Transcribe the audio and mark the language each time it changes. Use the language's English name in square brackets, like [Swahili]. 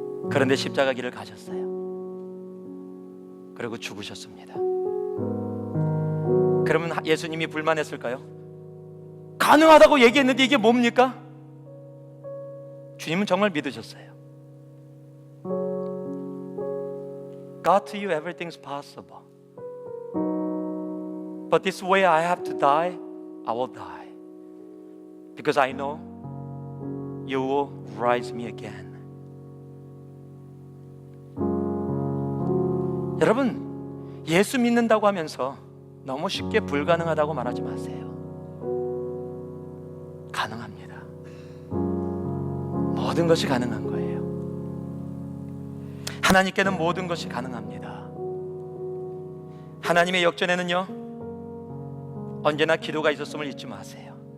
[Korean] 그런데 십자가 길을 가셨어요. 그리고 죽으셨습니다. 그러면 예수님이 불만했을까요? 가능하다고 얘기했는데 이게 뭡니까? 주님은 정말 믿으셨어요. [English] God, to you everything's possible. But this way I have to die, I will die. Because I know you will rise me again. [Korean] 여러분, 예수 믿는다고 하면서 너무 쉽게 불가능하다고 말하지 마세요. 가능합니다. 모든 것이 가능한 거예요. 하나님께는 모든 것이 가능합니다. 하나님의 역전에는요, 언제나 기도가 있었음을 잊지 마세요.